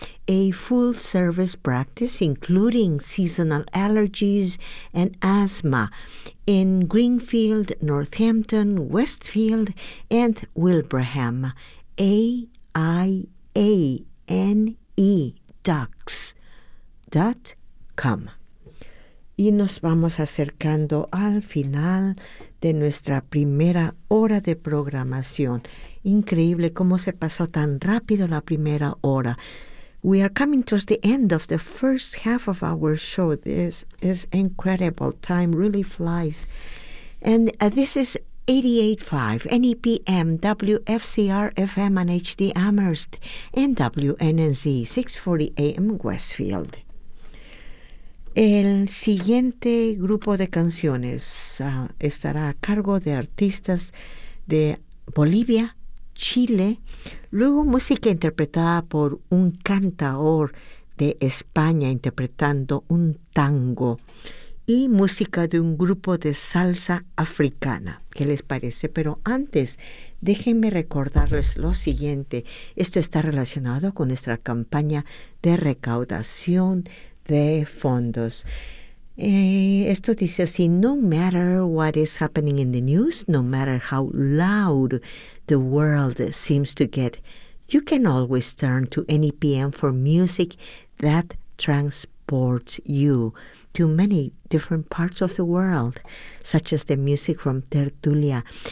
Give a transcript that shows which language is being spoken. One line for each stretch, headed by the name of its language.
English: a full-service practice including seasonal allergies and asthma in Greenfield, Northampton, Westfield, and Wilbraham, AIANEDUCKS.com.
Spanish: Y nos vamos acercando al final de nuestra primera hora de programación. Increíble cómo se pasó tan rápido la primera hora.
English: We are coming towards the end of the first half of our show. This is incredible. Time really flies. And this is 88.5 NEPM, WFCR FM and HD Amherst, and WNNZ 640 AM Westfield.
Spanish: El siguiente grupo de canciones estará a cargo de artistas de Bolivia, Chile, luego música interpretada por un cantaor de España interpretando un tango, y música de un grupo de salsa africana. ¿Qué les parece? Pero antes, déjenme recordarles lo siguiente. Esto está relacionado con nuestra campaña de recaudación de fondos. Esto dice así:
English: no matter what is happening in the news, no matter how loud the world seems to get, you can always turn to NEPM for music that transports you to many different parts of the world, such as the music from Tertulia.